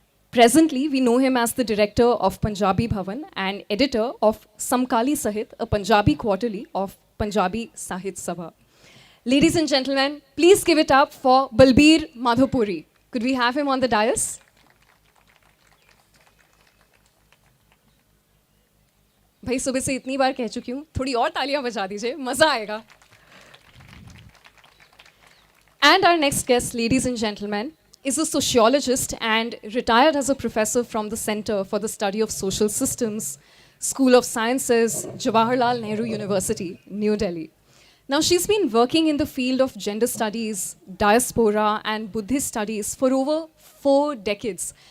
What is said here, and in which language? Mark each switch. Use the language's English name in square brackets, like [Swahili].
[English] Presently, we know him as the director of Punjabi Bhavan and editor of Samkali Sahit, a Punjabi quarterly of Punjabi Sahit Sabha. Ladies and gentlemen, please give it up for Balbir Madhopuri. Could we have him on the dais? [Hindi] भाई सुबह से इतनी बार कह चुकी हूँ, थोड़ी और तालियां बजा दीजिए, मजा आएगा. [English] And our next guest, ladies and gentlemen, is a sociologist and retired as a professor from the Center for the Study of Social Systems, School of Sciences, Jawaharlal Nehru University, New Delhi. Now, she's been working in the field of gender studies, diaspora, and Buddhist studies for over 4 decades.